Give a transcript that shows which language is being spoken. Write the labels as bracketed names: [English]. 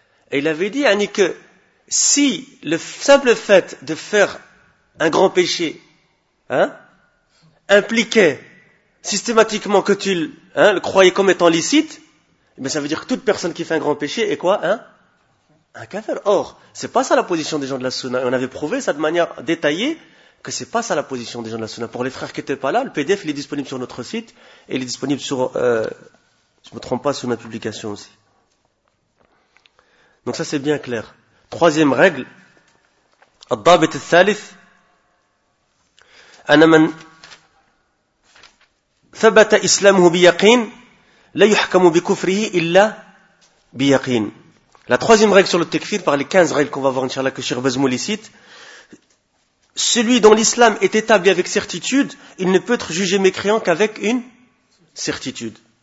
[French] Et il avait dit, Annie, que si le simple fait de faire un grand péché, hein, impliquait systématiquement que tu le croyais comme étant licite, ben ça veut dire que toute personne qui fait un grand péché est quoi, hein? Un kafir. Or, c'est pas ça la position des gens de la Sunna. Et on avait prouvé ça de manière détaillée, que c'est pas ça la position des gens de la Sunna. Pour les frères qui n'étaient pas là, le PDF il est disponible sur notre site et il est disponible sur, je ne me trompe pas, sur ma publication aussi. Donc ça c'est bien clair. Troisième règle, [Arabic] الضابط الثالث, أن من ثبت إسلامه بيقين لا يحكم بكفره إلا بيقين. [French] La troisième règle sur le tekfir, par les 15 règles qu'on va voir, inshallah, que Cheikh Bazmouli cite. Celui dont l'islam est établi avec certitude, il ne peut être jugé mécréant qu'avec une certitude.